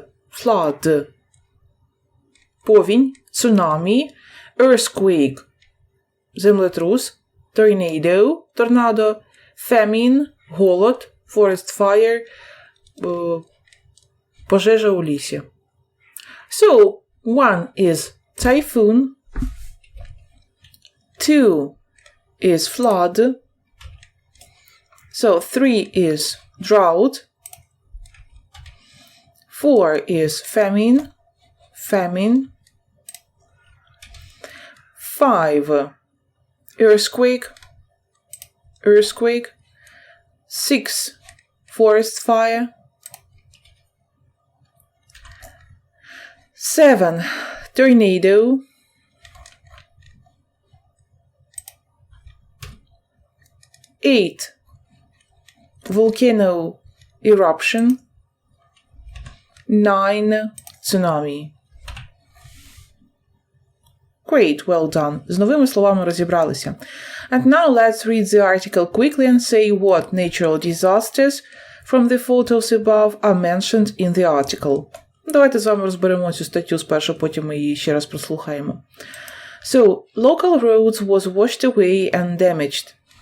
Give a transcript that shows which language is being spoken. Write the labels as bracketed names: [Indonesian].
[Ukrainian] Flood – повінь, цунамі, earthquake – землетрус, tornado – торнадо, famine – голод, forest fire – пожежа у лісі. [English] So, 1 is typhoon, 2 is flood, so 3 is drought, 4 is famine, 5 earthquake, 6 forest fire, 7 tornado, 8 volcano eruption, 9 tsunami. Great, well done. [Ukrainian] З новими словами розібралися. [English] And now let's read the article quickly and say what natural disasters from the photos above are mentioned in the article. [Ukrainian] Давайте з вами розберемо цю статтю спершу, потім ми її ще раз прослухаємо. [English] So, local roads was washed away and damaged.